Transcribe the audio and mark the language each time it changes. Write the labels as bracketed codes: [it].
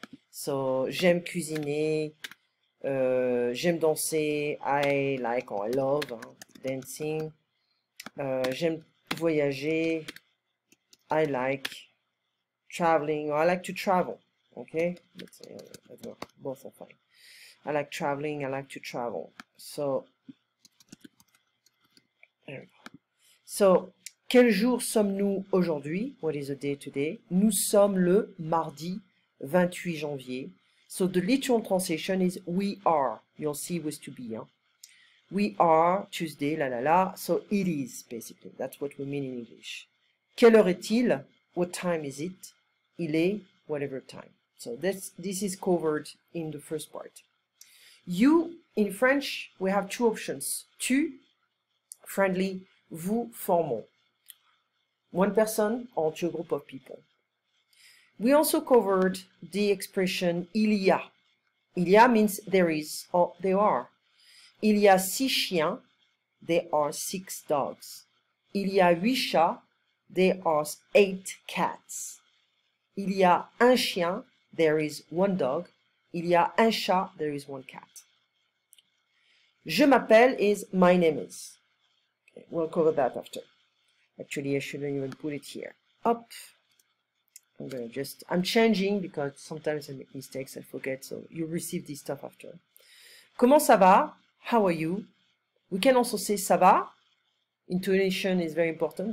[en] So, [fr] j'aime cuisiner, j'aime danser, [en] I like or I love dancing. [fr] J'aime voyager, [en] I like traveling, or I like to travel. Okay, let's say both are fine. I like traveling, I like to travel. So, there we go. So, [fr] quel jour sommes-nous aujourd'hui? [en] What is the day today? [fr] Nous sommes le mardi 28 janvier. [en] So the literal translation is we are. You'll see with to be. Huh? We are Tuesday, la la la. So it is, basically. That's what we mean in English. [fr] Quelle heure est-il? [en] What time is it? [fr] Il est, [en] whatever time. So this is covered in the first part. You, in French, we have two options. Tu, friendly, vous, formal. One person or two group of people. We also covered the expression il y a. Il y a means there is or there are. [fr] Il y a 6 chiens, [en] there are 6 dogs. [fr] Il y a 8 chats, [en] there are 8 cats. [fr] Il y a un chien, [en] there is 1 dog. [fr] Il y a un chat, [en] there is 1 cat. Je m'appelle is my name is. Okay, we'll cover that after. Actually, I shouldn't even put it here. Up. I'm changing because sometimes I make mistakes, I forget, so you receive this stuff after. [fr] Comment ça va? [en] How are you? We can also say ça va. Intonation is very important.